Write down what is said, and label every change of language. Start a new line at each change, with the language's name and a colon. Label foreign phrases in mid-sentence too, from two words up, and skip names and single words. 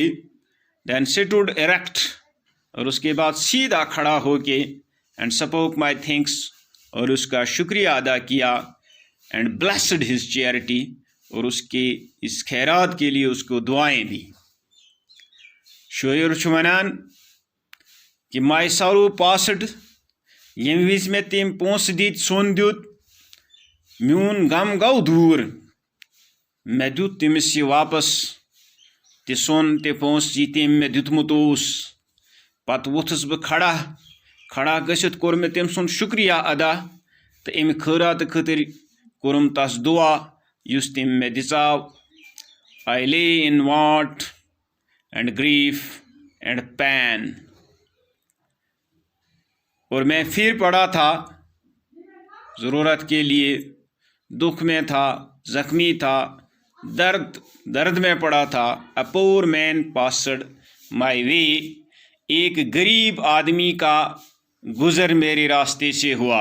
English: Then stood erect.
Urdu: اور اس کے بعد سیدھا کھڑا ہو کے
English: and spoke my thanks.
Urdu: اور اس کا شکریہ ادا کیا.
English: And blessed his charity.
Urdu: اور اس کے اس خیرات کے لیے اس کو دعائیں دی.
Kashmiri: شٲعر چھُ وَنان کہ ماے سارو پاسڈ ییٚمہِ وِزِ مےٚ تٔمۍ پونٛسہٕ دِتۍ سۄن دیُت میون غم گوٚو دوٗر مےٚ دیُت تٔمِس یہِ واپس تہِ سۄن تہِ پونٛسہٕ یہِ تٔمۍ مےٚ دیُتمُت اوس پتہٕ ووٚتھُس بہٕ کھڑا گٔژھِتھ کوٚر مےٚ تٔمۍ سُنٛد شُکریہ ادا تہٕ اَمہِ خٲراتہٕ خٲطرٕ کوٚرُم تس دُعا یُس تٔمۍ مےٚ دِژاو
English: I lay in want and grief and pain
Urdu: اور میں پھر پڑا تھا ضرورت کے لیے دکھ میں تھا زخمی تھا درد میں پڑا تھا
English: A poor man passed my way
Urdu: ایک غریب آدمی کا گزر میرے راستے سے ہوا